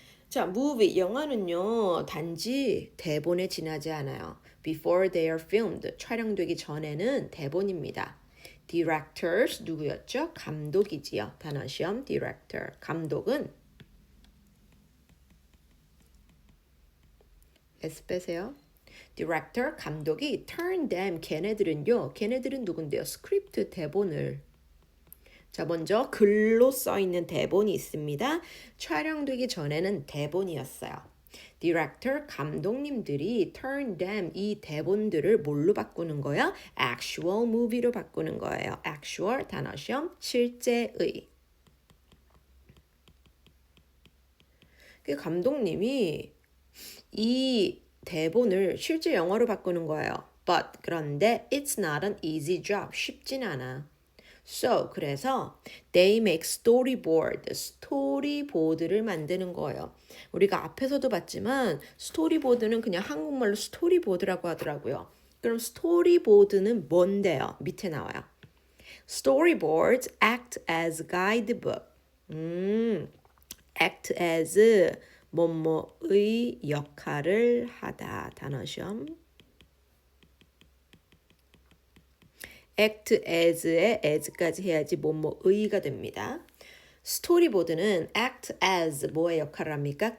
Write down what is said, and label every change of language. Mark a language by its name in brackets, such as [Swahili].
[Korean] 자, movie 영화는요. 단지 대본에 지나지 않아요. [English] before they are filmed [Korean] 촬영되기 전에는 대본입니다. directors 누구였죠? 감독이지요. 단어 시험 director. 감독은 S 빼세요. director 감독이 [English] turn them [Korean] 걔네들은 누군데요? 스크립트 대본을. 자, 먼저 글로 써 있는 대본이 있습니다. 촬영되기 전에는 대본이었어요. 디렉터 감독님들이 [English] turn them [Korean] 이 대본들을 뭘로 바꾸는 거야? [English] actual movie [Korean] 로 바꾸는 거예요. actual 단어 시험 실제의. 그 감독님이 이 대본을 실제 영화로 바꾸는 거예요. [English] But [Korean] 그런데 [English] it's not an easy job. [Korean] 쉽진 않아. So 그래서 [English] they make [Korean] 스토리보드를 만드는 거예요. 우리가 앞에서도 봤지만 스토리보드는 그냥 한국말로 스토리보드라고 하더라고요. 그럼 스토리보드는 뭔데요? 밑에 나와요. [English] Storyboards act as guidebook. [Korean] act as 뭐뭐의 역할을 하다. 단어 시험. act as에 as까지 해야지 뭐뭐의가 됩니다. 스토리보드는 act as 뭐의 역할을 합니까?